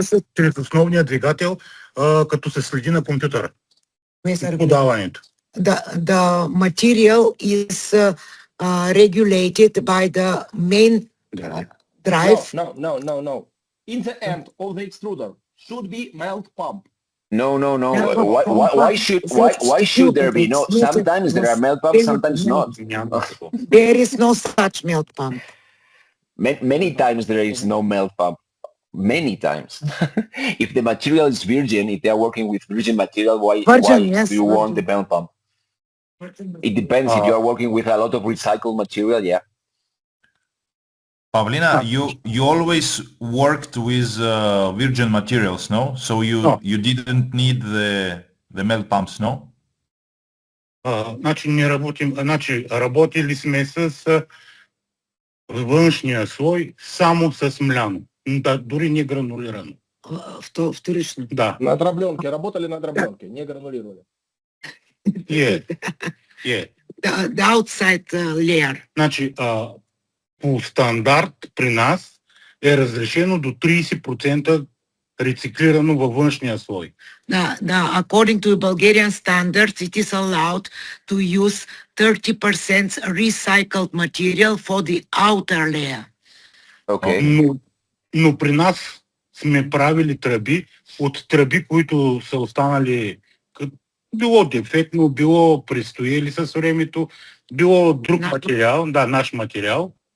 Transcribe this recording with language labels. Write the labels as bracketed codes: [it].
[bg] се чрез основния двигател, като се следи на компютъра. Подаването. [en] The material is regulated by the main drive. No. In the end of the extruder should be melt pump. No. Why should there be? No, sometimes there are melt pumps, sometimes not. There is no such melt pump. Many times there is no melt pump. Many times. If the material is virgin, if they are working with virgin material, why Yes, do you want the melt pump? It depends. If you are working with a lot of recycled material, yeah. Pavlina, you always worked with virgin materials, no? So you didn't need the melt pumps, no? [bg] Работили сме с външния слой само с мляно. Да, дори не гранулирано. Вторично. Да. [ru] На дробленке. Работали на дробленке. Не гранулировали. [en] The outside layer. [bg] Значи, по стандарт при нас е разрешено до 30% рециклирано във външния слой. [en] According to Bulgarian standards, it is allowed to use 30% recycled material for the outer layer. Okay. [bg] Но при нас сме правили тръби от тръби, които са останали било дефектно, било престояли с времето, било друг материал, наш материал.